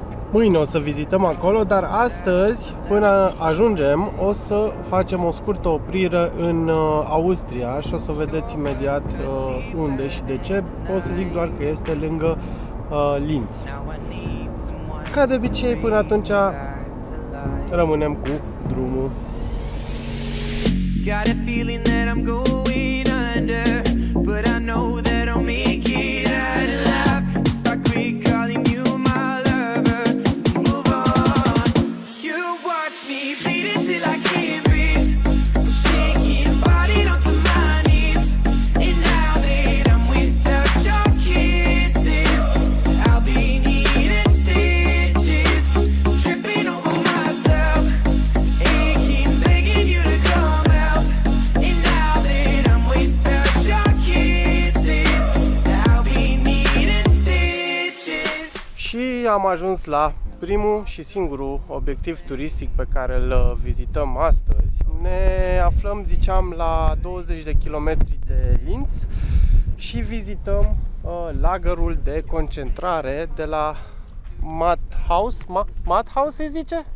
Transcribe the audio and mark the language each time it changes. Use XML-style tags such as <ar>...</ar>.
<ro>Mâine o să vizităm acolo, dar astăzi, până ajungem, o să facem o scurtă oprire în Austria și o să vedeți imediat unde și de ce. O să zic doar că este lângă Linz. Ca de obicei, până atunci rămânem cu drumul.</ro> <en>Got a feeling that I'm going under, but I know that I'll make it out alive. I quit calling you my lover. Move on. You watch me bleed until I can't breathe. Shaking, body onto my knees. And now that I'm without your kisses, I'll be needing stitches, tripping over myself, aching, begging you to come out. And now that I'm without your kisses, I'll be needing stitches.</en> <ro>Și am ajuns la primul și singurul obiectiv turistic pe care îl vizităm astăzi. Ne aflăm, ziceam, la 20 de kilometri de Linz și vizităm lagărul de concentrare de la Mauthausen se zice?</ro>